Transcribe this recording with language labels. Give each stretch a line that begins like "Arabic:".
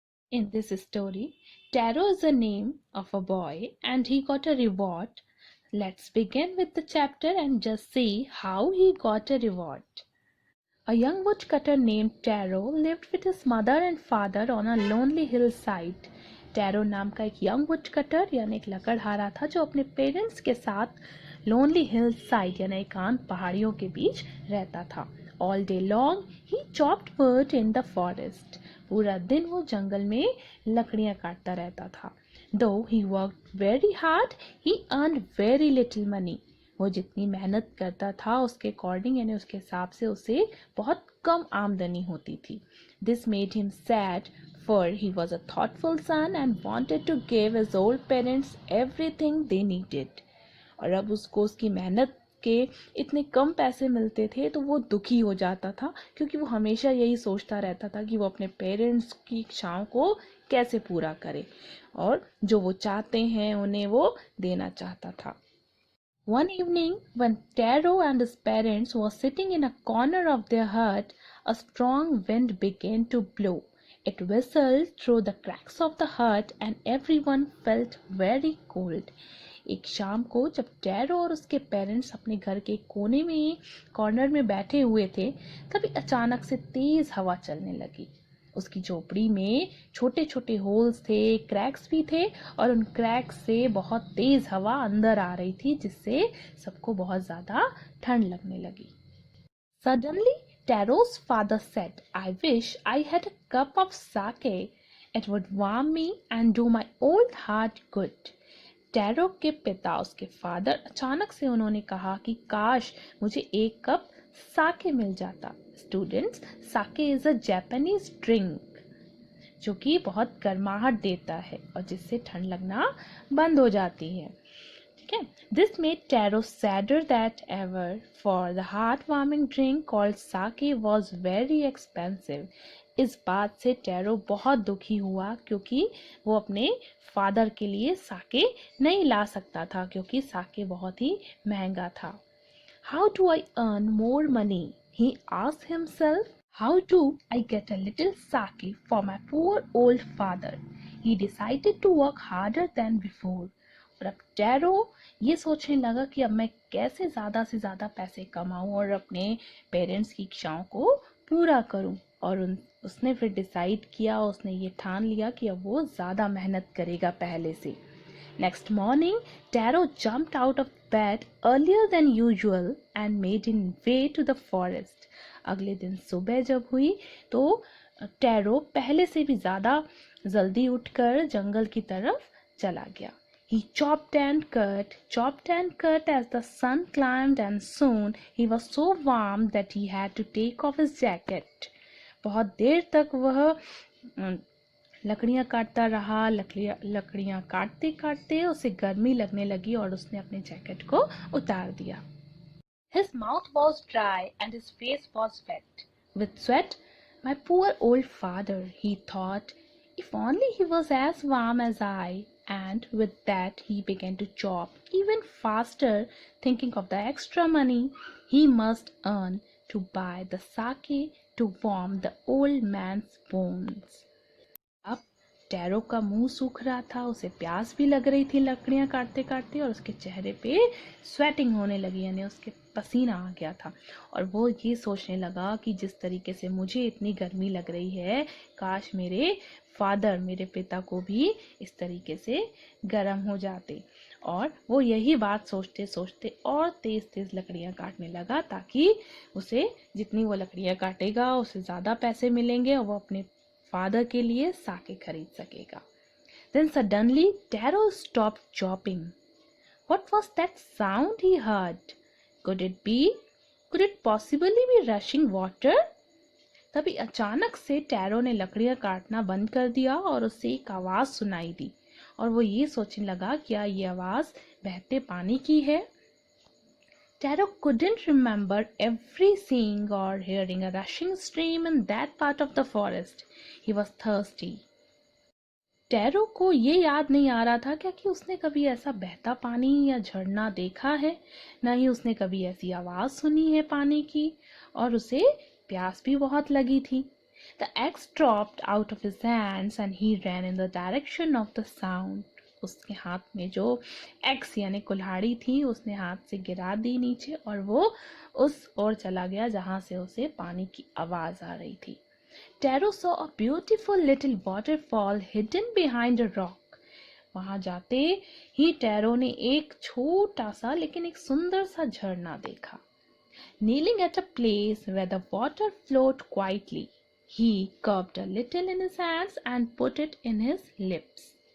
English: In this story, Taro is the name of a boy and he got a reward. Let's begin with the chapter and just see how he got a reward. A young woodcutter named Taro lived with his mother and father on a lonely hillside.
Hindi: Tarot नाम का एक
English: young woodcutter
Hindi: यानी एक लकड़हारा था जो अपने parents के साथ
English: lonely hillside
Hindi: यानी एकांत पहाड़ियों के बीच रहता था.
English: All day long he chopped wood in the forest.
Hindi: पूरा दिन वो जंगल में लकड़ियां काटता रहता था.
English: Though he worked very hard he earned very little money.
Hindi: वो जितनी मेहनत करता था उसके अकॉर्डिंग यानी उसके हिसाब से उसे बहुत कम आमदनी होती थी.
English: This made him sad for he was a thoughtful son and wanted to give his old parents everything they needed.
Hindi: और अब उसको उसकी मेहनत के इतने कम पैसे मिलते थे तो वो दुखी हो जाता था क्योंकि वो हमेशा यही सोचता रहता था कि वो अपने पेरेंट्स की इच्छाओं को कैसे पूरा करे और जो वो चाहते हैं उन्हें वो देना चाहता था.
English: One evening, when Taro and his parents were sitting in a corner of their hut, a strong wind began to blow. It whistled through the cracks of the hut and everyone felt very cold.
Hindi: एक शाम को जब tarot और उसके parents अपने घर के कोने में कॉर्नर में बैठे हुए थे तभी अचानक से तेज हवा चलने लगी. उसकी झोपड़ी में छोटे छोटे होल्स थे, क्रैक्स भी थे और उन क्रैक्स से बहुत तेज हवा अंदर आ रही थी जिससे सबको बहुत ज्यादा ठंड लगने लगी.
English: Suddenly Taro's father said, I wish I had a cup of sake. It would warm me and do my old heart good.
Hindi: Tarot के पिता उसके फादर अचानक से उन्होंने कहा कि काश मुझे एक कप साके मिल जाता. Students,
English: sake is a Japanese drink
Hindi: जो कि बहुत गर्माहट देता है और जिससे ठंड लगना बंद हो जाती है. ठीक है.
English: This made Taro sadder that ever for the heart warming drink called sake was very expensive.
Hindi: इस बात से टैरो बहुत दुखी हुआ क्योंकि वो अपने फादर के लिए साके नहीं ला सकता था क्योंकि साके बहुत ही महंगा था.
English: How do I earn more money, he asked himself. How do I get a little sake for my poor old father? He decided to work harder than before.
Hindi: और अब टैरो ये सोचने लगा कि अब मैं कैसे ज़्यादा से ज़्यादा पैसे कमाऊं और अपने पेरेंट्स की इच्छाओं को पूरा करूं. और उसने फिर डिसाइड किया, उसने ये ठान लिया कि अब वो ज़्यादा मेहनत करेगा पहले से.
English: Next morning, Taro jumped out of bed earlier than usual and made his way to the forest.
Hindi: अगले दिन सुबह जब हुई तो टैरो पहले से भी ज़्यादा जल्दी उठकर जंगल की तरफ चला गया.
English: He chopped and cut as the sun climbed and soon he was so warm that he had to take off his jacket.
Hindi: बहुत देर तक वह लकड़ियाँ काटता रहा. लकड़ियाँ काटते काटते उसे गर्मी लगने लगी और उसने अपने जैकेट को उतार दिया.
English: His mouth was dry and his face was wet with sweat. My poor old father, he thought, if only he was as warm as I. And with that he began to chop even faster, thinking of the extra money he must earn to buy the sake to warm the old man's bones.
Hindi: अब tarot का मुंह सूख रहा था, उसे प्यास भी लग रही थी लकड़ियां काटते काटते और उसके चेहरे पे स्वेटिंग होने लगी यानी उसके पसीना आ गया था. और वो ये सोचने लगा कि जिस तरीके से मुझे इतनी गर्मी लग रही है काश मेरे फादर मेरे पिता को भी इस तरीके से गर्म हो जाते. और वो यही बात सोचते सोचते और तेज तेज लकड़ियां काटने लगा ताकि उसे जितनी वो लकड़ियां काटेगा उससे ज़्यादा पैसे मिलेंगे और वो अपने फादर के लिए साके खरीद सकेगा.
English: Then suddenly Taro stopped chopping. What was that sound he heard? Could it possibly be rushing water?
Hindi: तभी अचानक से टैरो ने लकड़ियां काटना बंद कर दिया और उसे एक आवाज सुनाई दी और वो ये सोचने लगा क्या ये आवाज बहते पानी की है.
English: Taro couldn't remember every seeing or hearing a rushing stream in that part of the forest. He was thirsty.
Hindi: Tarot को ये याद नहीं आ रहा था क्या कि उसने कभी ऐसा बहता पानी या झरना देखा है, न ही उसने कभी ऐसी आवाज सुनी है पानी की, और उसे प्यास भी बहुत लगी थी।
English: The axe dropped out of his hands and he ran in the direction of the sound.
Hindi: उसके हाथ में जो एक्स यानी कुल्हाड़ी थी उसने हाथ से गिरा दी नीचे और वो उस ओर चला गया जहां से उसे पानी की आवाज आ रही थी।
English: Taro saw a beautiful little waterfall hidden behind a rock.
Hindi: वहां जाते ही टैरो ने एक छोटा सा लेकिन एक सुंदर सा झरना देखा।
English: Kneeling at a place where the water flowed quietly, he cupped a little in his hands and put it in his lips.